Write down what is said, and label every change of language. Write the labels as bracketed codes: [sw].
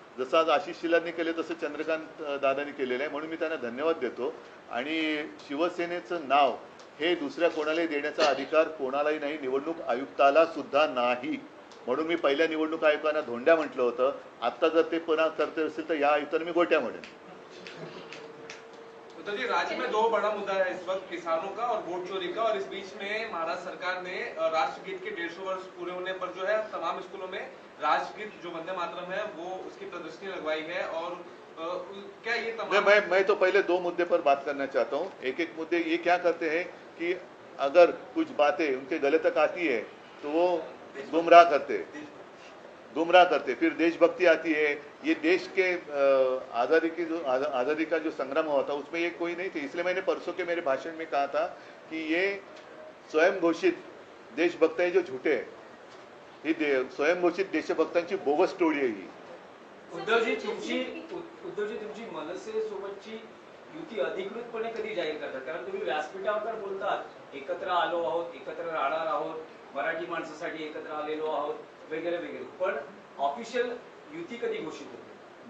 [mr] जसं आज आशिष शेलारने केले तसं चंद्रकांत दादांनी केलेलं आहे, म्हणून मी त्यांना धन्यवाद देतो। आणि शिवसेनेचं नाव हे दुसऱ्या कोणालाही देण्याचा अधिकार कोणालाही नाही, निवडणूक आयुक्ताला सुद्धा नाही, म्हणून मी पहिल्या निवडणूक आयोगाने धोंड्या म्हटलं होतं। आता जर ते पुन्हा करते असेल तर या आयुक्तांना मी गोट्या म्हणेन। [hi] उद्धव जी, राज्य में 2 बड़ा मुद्दा है इस वक्त, किसानों का और वोट चोरी का, और इस बीच में महाराष्ट्र सरकार ने राष्ट्रगीत के 150 वर्ष पूरे होने पर जो है तमाम स्कूलों में राष्ट्रगीत जो वंदे मातरम है वो उसकी प्रदर्शनी लगवाई है। और क्या ये तमाम मैं तो पहले 2 मुद्दे पर बात करना चाहता हूँ। एक मुद्दे ये क्या करते हैं कि अगर कुछ बातें उनके गले तक आती है तो वो गुमराह करते, फिर देशभक्ति आती है। ये देश के आज़ादी का जो संग्राम हुआ था उसमें ये कोई नहीं थे, इसलिए मैंने परसों के मेरे भाषण में कहा था कि ये स्वयं घोषित देशभक्त है जो झूठे हैं, [mr] ही स्वयं घोषित देशभक्तांची बोगस टोळी आहे ही। उद्धवजी तुमची मनसे सोबतची युती अधिकृतपणे कधी जाहीर करतात? कारण तुम्ही व्यासपीठावर तर बोलतात एकत्र आलो आहोत, एकत्र राहणार आहोत, मराठी माणसासाठी एकत्र आलेलो आहोत वगैरे वगैरे, पण ऑफिशियल युती कधी घोषित होते?